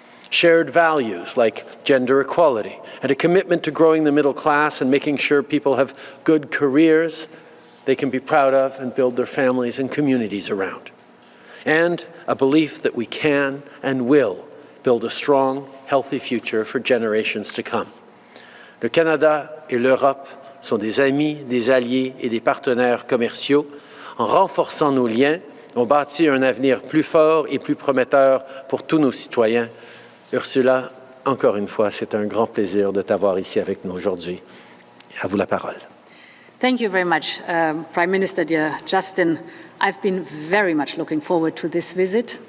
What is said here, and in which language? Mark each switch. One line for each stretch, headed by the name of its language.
English: Shared values like gender equality, and a commitment to growing the middle class and making sure people have good careers they can be proud of and build their families and communities around. And a belief that we can and will build a strong, healthy future for generations to come.
French: Le Canada et l'Europe sont des amis, des alliés et des partenaires commerciaux. En renforçant nos liens, on bâtit un avenir plus fort et plus prometteur pour tous nos citoyens. Ursula, encore une fois, c'est un grand plaisir de t'avoir ici avec nous aujourd'hui. À vous la parole.
English: Thank you very much, Prime Minister Justin. I've been very much looking forward to this visit.